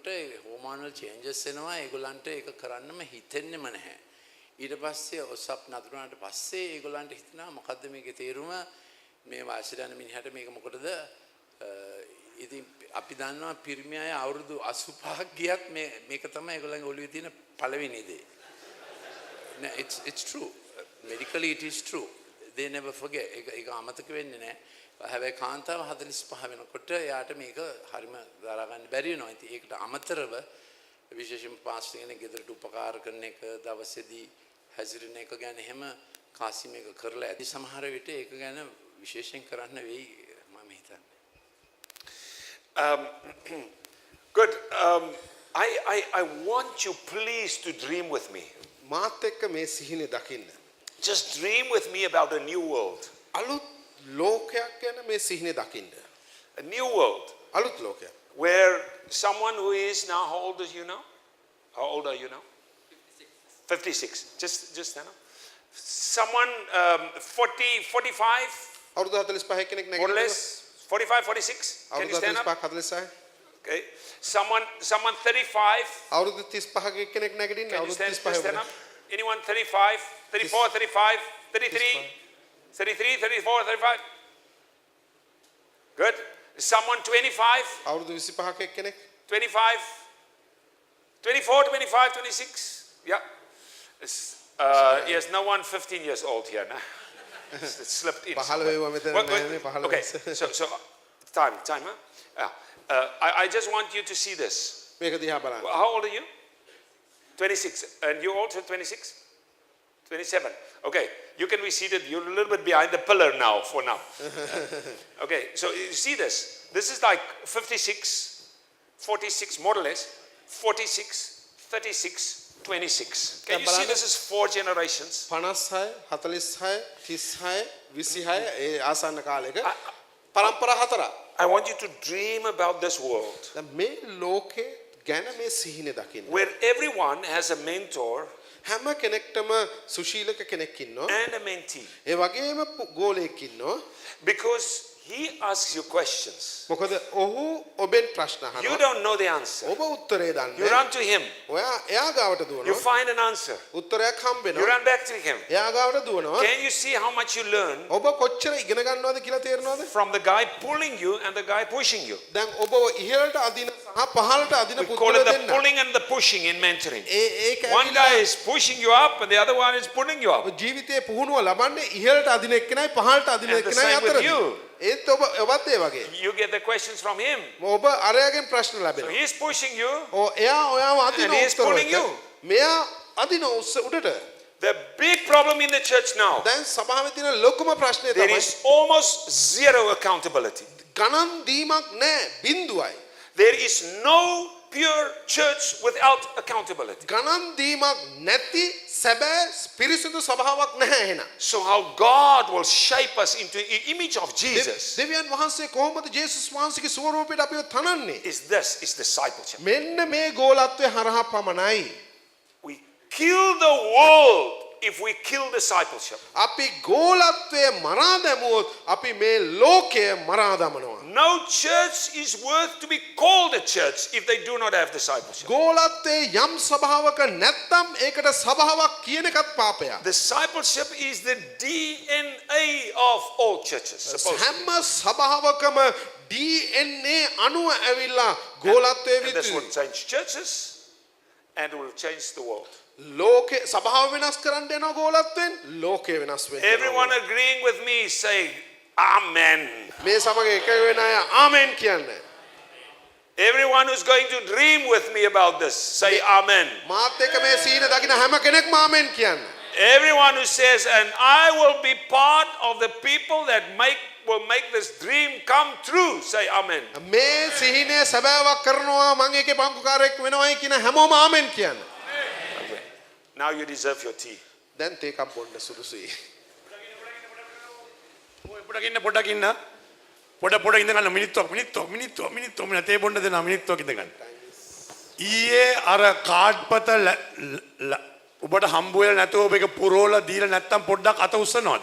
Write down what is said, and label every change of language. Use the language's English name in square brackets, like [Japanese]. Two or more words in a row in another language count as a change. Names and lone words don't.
[English] hormonal changes [Sinhala] එනවා ඒගොල්ලන්ට ඒක කරන්නම හිතෙන්නෙම නැහැ ඊට පස්සේ ඔසප් නතර වුණාට පස්සේ ඒගොල්ලන්ට හිතනවා මොකද්ද මේකේ තේරුම මේ වාසියට යන මිනිහට මේක මොකටද ඉතින් අපි දන්නවා පිරිමි අය අවුරුදු 85ක් ගියත් මේක තමයි ඒගොල්ලන්ගේ ඔළුවේ තියෙන පළවෙනි දේ [English] it's true medically it is true they never forget [Sinhala] ඒක අමතක වෙන්නේ නැහැ හැබැයි කාන්තාව 45 වෙනකොට යාට මේක හරිම දරා ගන්න බැරි වෙනවා. ඉතින් ඒකට අමතරව විශේෂයෙන්ම පාස්ටර් කෙනෙක් ගෙදරට උපකාර කරන එක දවසේදී හැසිරෙන එක ගැන එහෙම කාසි මේක කරලා ඇති සමහර විට ඒක ගැන විශේෂයෙන් කරන්න වෙයි මම හිතන්නේ. [English] Good. I want you please to dream with me. [Sinhala] මාත් එක්ක මේ සිහිනේ දකින්න. [English] Just dream with me about a new world. [Sinhala] අලුත් ලෝකයක් ගැන මේ සිහිනේ දකින්න. [English] A new world. [Sinhala] අලුත් ලෝකයක්. [English] Where someone who is now, how old is you now? How old are you now? 56. Just stand up. Someone 40, 45, [Sinhala] අවුරුදු 45 කෙනෙක් [English] more or [Sinhala] නැගිටිනවා. [English] less. 45, 46. Can you [Sinhala] අවුරුදු [English] stand up? [Sinhala] 45 46. [English] Okay. Someone 35. [Sinhala] අවුරුදු 35ක එක්කෙනෙක් නැගිටින්න [English] Can you [Sinhala] අවුරුදු [English] stand, [Sinhala] 35 [English] stand [Sinhala] වුණා. [English] up? Anyone 35, 34, 35, 33, 33, 34, 35? Good. Someone 25, [Sinhala] අවුරුදු 25ක එක්කෙනෙක් [English] 25, 24, 25, 26? Yeah. Yes, no one 15 years old here. No? It slipped in. [Sinhala] 15 වෙව මෙතන [English] What- [Sinhala] නැහැ නේ 15 [English] Okay, [Sinhala] වයස. [English] so time, huh? Yeah. I just want you to see this. [Sinhala] මේක දිහා බලන්න. [English] How old are you? 26. And you also 26? 27. Okay, you can be seated. You're a little bit behind the pillar now, for now. Okay, so you see this. This is like 56, 46, more or less. 46, 36, 26. Can you see this is 4 generations? [Sinhala] 56 46 36 26 ඒ ආසන්න කාලෙක පරම්පරා හතරක්. [English] I want you to dream about this world [Sinhala] දැන් මේ ලෝකේ ගැන මේ සිහිනේ දකින්න. [English] where everyone has a mentor [Sinhala] හැම කෙනෙක්ටම සුශීලක කෙනෙක් ඉන්නවා. [English] and a mentee. [Sinhala] ඒ වගේම ගෝලයෙක් ඉන්නවා. [English] Because he asks you questions. [Sinhala] මොකද ඔහු ඔබෙන් ප්‍රශ්න [English] You [Sinhala] අහනවා. [English] don't know the answer. [Sinhala] ඔබ උත්තරේ [English] You [Sinhala] දන්නේ. [English] run to him. [Sinhala] ඔයා එයා ගාවට [English] You [Sinhala] දුවනවා. [English] find an answer. [Sinhala] උත්තරයක් [English] You [Sinhala] හම්බෙනවා. [English] run back to him. [Sinhala] එයා ගාවට දුවනවා. [English] Can you see how much you learn [Sinhala] ඔබ කොච්චර ඉගෙන ගන්නවද කියලා තේරෙනවද? [English] from the guy pulling you and the guy pushing you? [Sinhala] දැන් ඔබ ඉහළට අදින සහ පහළට අදින [English] We call [Sinhala] පුද්ගලයෝ [English] it the [Sinhala] දෙන්න. [English] pulling and the pushing in mentoring. [Sinhala] ඒක [English] One guy is pushing you up and the other one is pulling you up. [Sinhala] ජීවිතයේ පුහුණුව ලබන්නේ ඉහළට අදින එක්කෙනයි පහළට අදින [English] And the [Sinhala] එක්කෙනයි [English] same with [Sinhala] අතරදී. [English] you. [Sinhala] ඒත් ඔබත් ඒ වගේ. [English] You get the questions from him. [Sinhala] ඔබ අරයාගෙන් ප්‍රශ්න [English] So [Sinhala] ලැබෙනවා. [English] he's pushing you. [Sinhala] එයා ඔයාව අදින [English] And he is pulling you. [Sinhala] උත්තරවලට. මෙයා අදින උඩට. [English] The big problem in the church now, [Sinhala] දැන් සභාවේ තියෙන ලොකුම ප්‍රශ්නේ [English] there [Sinhala] තමයි [English] is almost zero accountability. [Sinhala] ගණන් දීමක් නැහැ බිඳුවයි. [English] There is no pure church without accountability. [Sinhala] ගණන් දීමක් නැති සැබෑ පිරිසිදු සභාවක් නැහැ එහෙනම්. [English] So how God will shape us into the image of Jesus [Sinhala] දෙවියන් වහන්සේ කොහොමද ජේසුස් වහන්සේගේ ස්වරූපයට අපිව තනන්නේ? [English] is discipleship. [Sinhala] මෙන්න මේ ගෝලත්වයේ හරහා පමණයි. [English] We kill the world if we kill discipleship. [Sinhala] අපි ගෝලත්වයේ මරා දැමුවොත් අපි මේ ලෝකය මරා දමනවා. [English] No church is worth to be called a church if they do not have discipleship. [Sinhala] ගෝලත්වයේ යම් සභාවක නැත්තම් ඒකට සභාවක් කියන එකත් පාපයක්. [English] Discipleship is the DNA of all churches. Supposed to [Sinhala] හැම සභාවකම DNA අණුව ඇවිල්ලා [English] be. [Sinhala] ගෝලත්වයේ [English] And this will [Sinhala] විත් [English] change churches and will change the world. [Sinhala] ලෝකේ සභාව වෙනස් කරන්න යන ගෝලත්වයෙන් ලෝකය වෙනස් වෙනවා. [English] Everyone agreeing with me say Amen. [Sinhala] මේ සමග එක වෙන අය ආමෙන් කියන්නේ. [English] Everyone who's going to dream with me about this say Amen. [Sinhala] මාත් එක්ක මේ සීන දකින්න හැම කෙනෙක්ම ආමෙන් කියන්නේ. [English] Everyone who says, and I will be part of the people that will make this dream come true, say Amen. [Sinhala] මේ සිහිනය සැබෑවක් කරනවා මම ඒකේ පංගුකාරයෙක් වෙනවයි කියන හැමෝම ආමෙන් කියන්නේ. [English] Now you deserve your tea. [Sinhala] දැන් තේකක් බොන්න සුදුසුයි. පොඩක් ඉන්න පොඩ ඉඳ ගන්න මිනිත්තුවක් තේ බොන්න දෙනවා මිනිත්තුවක් ඉඳ ගන්න. ඊයේ අර කාඩ්පත ඔබට හම්බ වෙලා නැතුව ඔබ ඒක පුරවලා දීලා නැත්තම් පොඩ්ඩක් අත උස්සනවද?